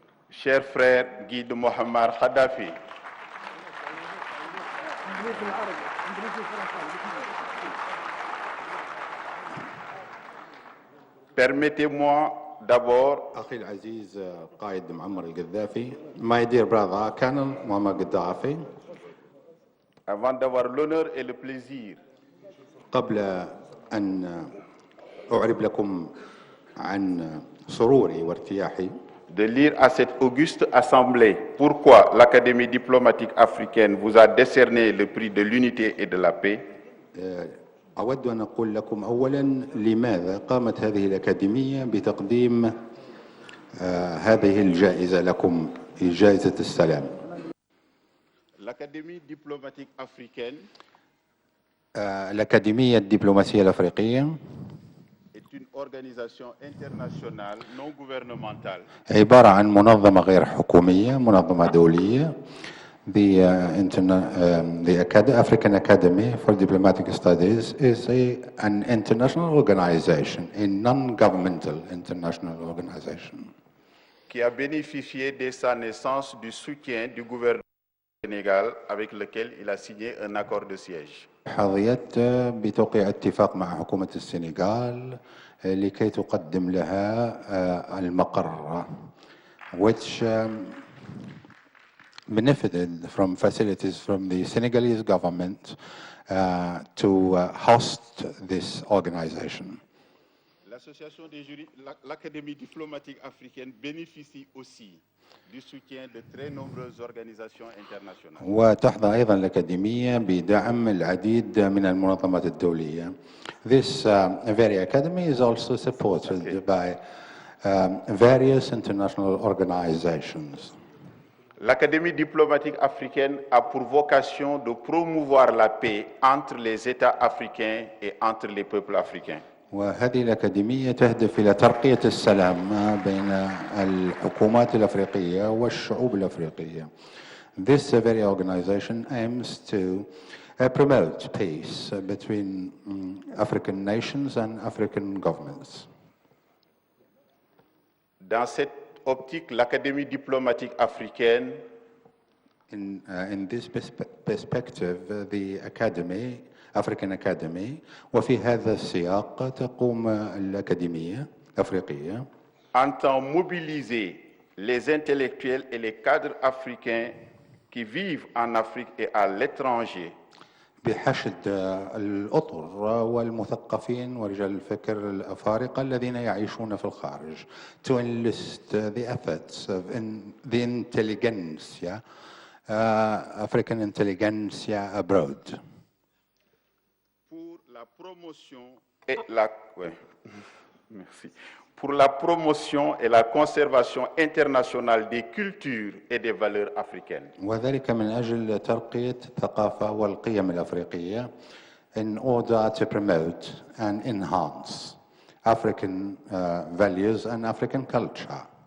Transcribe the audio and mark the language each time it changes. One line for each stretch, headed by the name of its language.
French: Cher frère Guy de Mohamed Kadhafi, permettez-moi d'abord
Arabic: أخي العزيز قائد معمر القذافي,
English: my dear brother Colonel Muammar Gaddafi,
French: avant d'avoir l'honneur et le plaisir
Arabic: قبل أن أعرب لكم عن سروري وارتياحي
French: de lire à cette auguste assemblée pourquoi l'Académie diplomatique africaine vous a décerné le prix de l'unité et de la paix,
Arabic: أود أن أقول لكم أولا لماذا قامت هذه الأكاديمية بتقديم هذه الجائزة لكم, جائزة السلام.
French: l'Académie diplomatique africaine
Arabic: الأكاديمية الدبلوماسية الأفريقية
French: est une organisation internationale non gouvernementale
Arabic: عبارة عن منظمة غير حكومية, منظمة دولية.
English: The African Academy for Diplomatic Studies is an international organization, a non-governmental international organization,
French: qui a bénéficié dès sa naissance du soutien du gouvernement du Sénégal avec lequel il a signé un accord de siège.
Arabic: حظيت بتوقيع اتفاق مع حكومة السنغال لكي تقدم لها المقر,
English: which benefited from facilities from the Senegalese government to host this organization.
French: L'association des juristes, l'Académie diplomatique africaine bénéficie aussi du soutien de très nombreuses organisations internationales.
Arabic: وتحظى أيضا الأكاديمية بدعم العديد من المنظمات الدولية.
English: This very academy is also supported by various international organizations.
French: L'Académie diplomatique africaine a pour vocation de promouvoir la paix entre les États africains et entre les peuples africains.
Arabic: وهذه الأكاديمية تهدف إلى ترقية السلام بين الحكومات الأفريقية والشعوب الأفريقية.
English: This very organization aims to promote peace between African nations and African governments.
French: Dans cette optique, l'Académie diplomatique africaine
English: In this perspective, the Academy, African Academy,
Arabic: وفي هذا السياق تقوم الأكاديمية الأفريقية
French: entend mobiliser les intellectuels et les cadres africains qui vivent en Afrique et à l'étranger
Arabic: بحشد الأطر والمثقفين ورجال الفكر الأفارقة الذين يعيشون في الخارج
English: to enlist the efforts of the intelligentsia, African intelligentsia abroad.
French: Pour la promotion et la merci. Pour la promotion et la conservation internationale des cultures et des valeurs africaines.
Arabic: وذلك من أجل ترقية الثقافة والقيم الأفريقية
English: in order to promote and enhance African values and African culture.